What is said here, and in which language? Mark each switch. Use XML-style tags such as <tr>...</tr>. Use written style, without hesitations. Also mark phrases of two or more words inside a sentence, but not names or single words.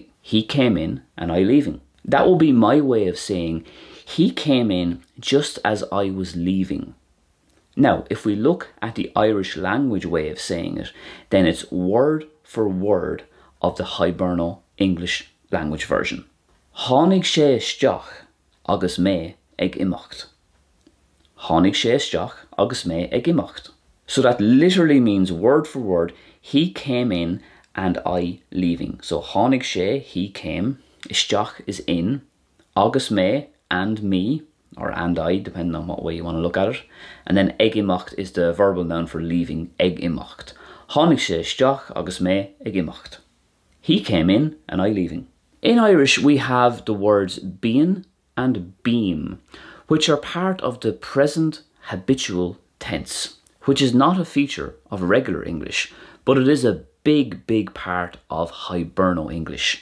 <en>He came in and I leaving. That will be my way of saying he came in just as I was leaving. Now, if we look at the Irish language way of saying it, then it's word for word of the Hiberno-English language version.</en> <ga>Hánig sé isteach agus mé ag imeacht. Hánig sé isteach agus mé ag imeacht.</ga> <en>So that literally means word for word, he came in and I leaving.</en> <ga>So hánig sé,</ga> <en>he came,</en> <ga>isteach</ga> <en>is in,</en> <ga>agus mé,</ga> <en>and me, or and I, depending on what way you want to look at it. And then</en> <ga>ag imeacht</ga> <en>is the verbal noun for leaving,</en> <ga>ag imeacht. Hánig sé isteach agus mé ag imeacht.</ga> <en>He came in and I leaving. In Irish, we have the words bean and beam, which are part of the present habitual tense, which is not a feature of regular English, but it is a big part of Hiberno-English.</en>